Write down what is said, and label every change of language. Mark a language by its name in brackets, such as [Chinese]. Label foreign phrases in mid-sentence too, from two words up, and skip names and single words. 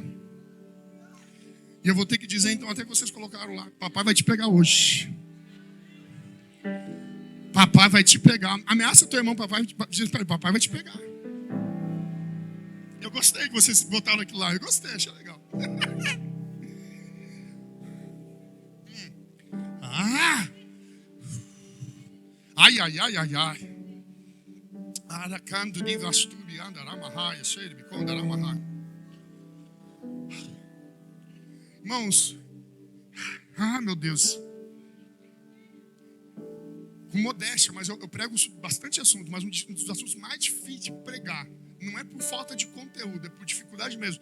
[Portuguese] E eu vou ter que dizer, então, até que vocês colocaram lá, papai vai te pegar hoje. Papai vai te pegar. Ameaça teu irmão, papai vai te pegar. Eu gostei que vocês botaram aquilo lá. Eu gostei, achei legal. Ai. Aracando de Vasturi, Andaramahai, cheio de Bicondaramahai. Irmãos, meu Deus. Com modéstia, mas eu prego bastante assunto, mas um dos assuntos mais difíceis de pregar não é por falta de conteúdo, é por dificuldade mesmo.